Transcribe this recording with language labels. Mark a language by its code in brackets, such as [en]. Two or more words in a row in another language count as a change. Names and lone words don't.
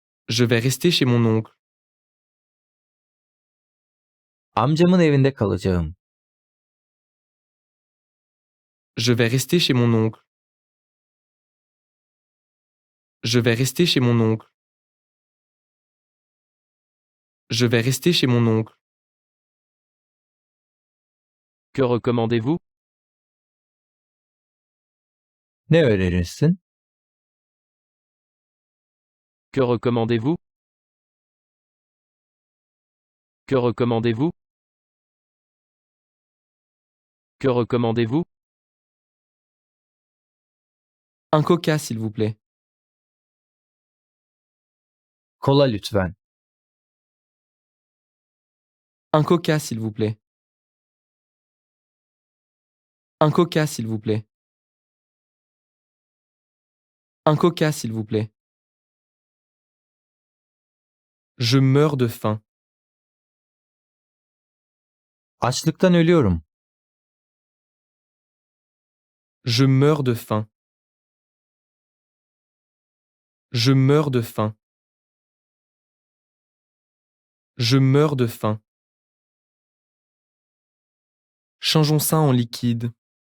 [fr] Je vais rester chez mon oncle. [tr] Amcamın evinde kalacağım. [fr] Je vais rester chez mon oncle. Je vais rester chez mon oncle. Je vais rester chez mon oncle. Que recommandez-vous? [tr] Ne önerirsin? [fr] Que recommandez-vous? Que recommandez-vous? Que recommandez-vous? Un coca, s'il vous plaît. [tr] Kola lütfen. [fr] Un coca, s'il vous plaît. Un coca, s'il vous plaît. Un coca, s'il vous plaît. Je meurs de faim. [tr] Açlıktan ölüyorum. [fr] Je meurs de faim. Je meurs de faim. Je meurs de faim. Changeons ça en liquide.